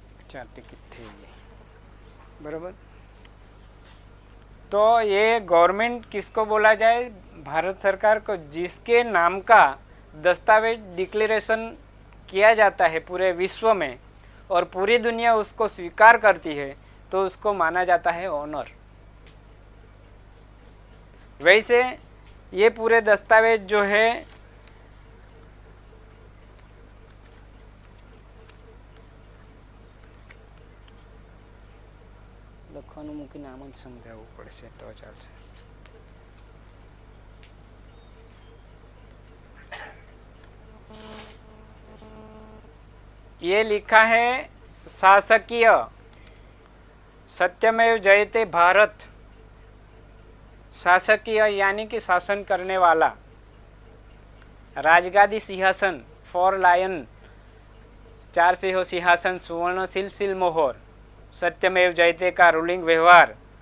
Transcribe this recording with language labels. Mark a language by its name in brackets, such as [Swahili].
[Hindi] चार टिकट थी बराबर। तो ये गवर्नमेंट किसको बोला जाए? भारत सरकार को, जिसके नाम का दस्तावेज डिक्लेरेशन किया जाता है पूरे विश्व में और पूरी दुनिया उसको स्वीकार करती है, तो उसको माना जाता है ऑनर। वैसे ये पूरे दस्तावेज जो है [Gujarati] લખવાનું મૂકીને આમ જ સમજાવવું પડશે તો ચાલશે। [Hindi] ये लिखा है शासकीय सत्यमेव जयते भारत, शासकीय यानी कि शासन करने वाला, राजगादी सिंहासन फॉर लायन, 4 सिंहो सिंहासन, सुवर्णशील सिल मोहर, सत्यमेव जयते का रूलिंग व्यवहार,